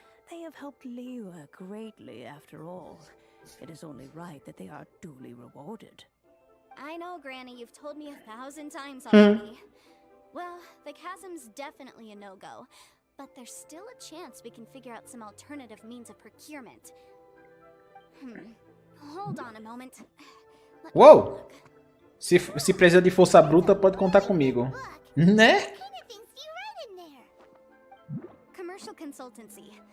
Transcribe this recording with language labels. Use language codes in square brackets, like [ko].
[en] They have helped Liyue greatly after all. It is only right that they are duly rewarded. I know, Granny, you've told me 1,000 times already. Well, the chasm's definitely a no-go, but there's still a chance we can figure out some alternative means of procurement. Hold on a moment. Let me Uou! look. [pt] Se precisar de força bruta, pode contar comigo. Né? [en] What kind of things do you write in there? Commercial consultancy.